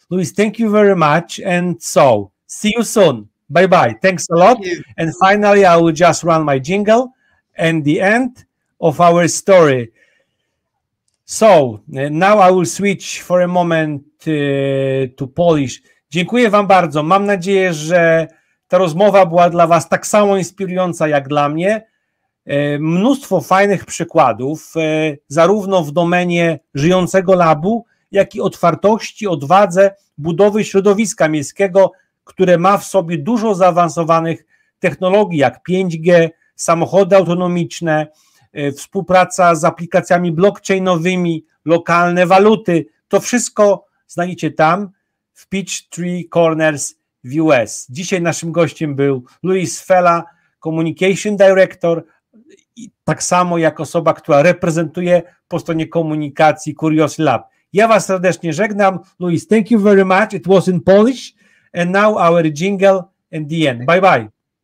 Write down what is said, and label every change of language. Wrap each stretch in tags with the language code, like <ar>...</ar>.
<en>Luis, thank you very much. And so, see you soon. Bye-bye. Thanks a lot. And finally, I will just run my jingle and the end of our story. So now I will switch for a moment to Polish.</en> <pl>Dziękuję Wam bardzo. Mam nadzieję, że ta rozmowa była dla Was tak samo inspirująca jak dla mnie. mnóstwo fajnych przykładów, zarówno w domenie żyjącego labu, jak i otwartości, odwadze budowy środowiska miejskiego, które ma w sobie dużo zaawansowanych technologii, jak 5G, samochody autonomiczne, współpraca z aplikacjami blockchainowymi, lokalne waluty. To wszystko znajdziecie tam w Peachtree Corners w US. Dzisiaj naszym gościem był Svehla, Communication Director, i tak samo jak osoba, która reprezentuje po stronie komunikacji Curiosity Lab. Ja was serdecznie żegnam.</pl> <en>Louis, thank you very much. It was in Polish. And now our jingle and the end. Bye bye.</en>